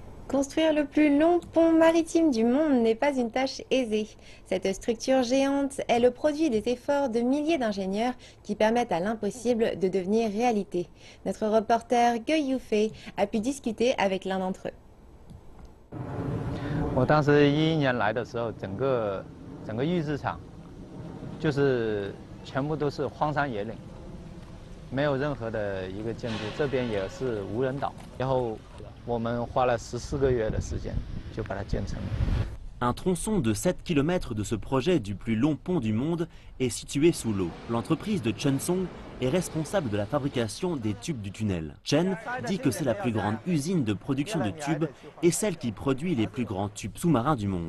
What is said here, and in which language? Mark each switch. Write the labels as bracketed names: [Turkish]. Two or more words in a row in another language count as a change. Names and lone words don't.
[French] Construire le plus long pont maritime du monde n'est pas une tâche aisée. Cette structure géante est le produit des efforts de milliers d'ingénieurs qui permettent à l'impossible de devenir réalité. Notre reporter Guy Youfei a pu discuter avec l'un d'entre eux. [Chinese] 我当时11年来的时候，整个预制厂就是全部都是荒山野岭，没有任何的一个建筑，这边也是无人岛。然后我们花了14个月的时间就把它建成了。 [French] Un tronçon de 7 km de ce projet du plus long pont du monde est situé sous l'eau. L'entreprise de Chen Song est responsable de la fabrication des tubes du tunnel. Chen dit que c'est la plus grande usine de production de tubes et celle qui produit les plus grands tubes sous-marins du monde.